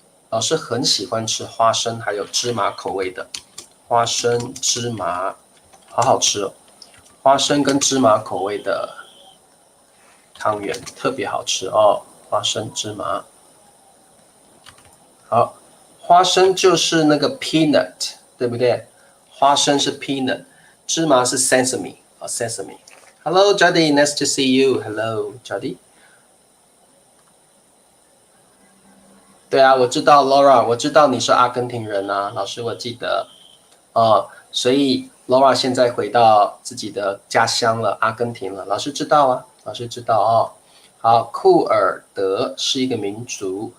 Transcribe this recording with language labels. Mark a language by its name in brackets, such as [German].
[Chinese] 老师很喜欢吃花生还有芝麻口味的，花生芝麻，好好吃哦。花生跟芝麻口味的汤圆特别好吃哦，花生芝麻。好，花生就是那个 peanut， 对不对？花生是 [English] peanut， [Chinese] 芝麻是 [English] sesame 啊 sesame。Hello Jody, nice to see you. Hello Jody。 [Chinese] 对啊，我知道 Laura， 我知道你是阿根廷人啊，老师我记得。所以 Laura 现在回到自己的家乡了，阿根廷了。老师知道啊，老师知道哦。好，库尔德是一个民族。